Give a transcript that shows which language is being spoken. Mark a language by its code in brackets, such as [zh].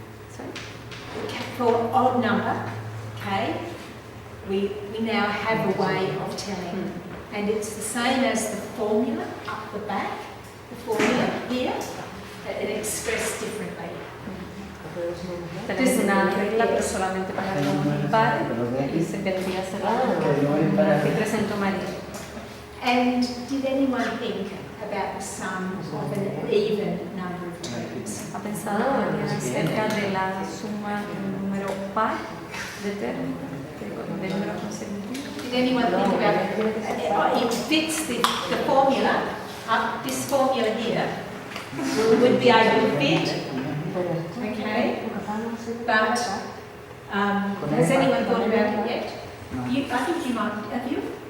[en] sorry. For odd number, K, we now have a way of telling. And it's the same as the formula up the back, the formula here, but it expressed differently. [es] Tenemos una regla, pero solamente para los pares, y se vendría a ser la que presentó María. [en] And did anyone think about the sum of an even number of terms? [es] ¿Ha pensado María acerca de la suma de un número par de términos, de números consecutivos? [en] Did anyone think about it? It fits the formula, this formula here, would be able to fit. Okay, but has anyone thought about it yet? I think you might, have you?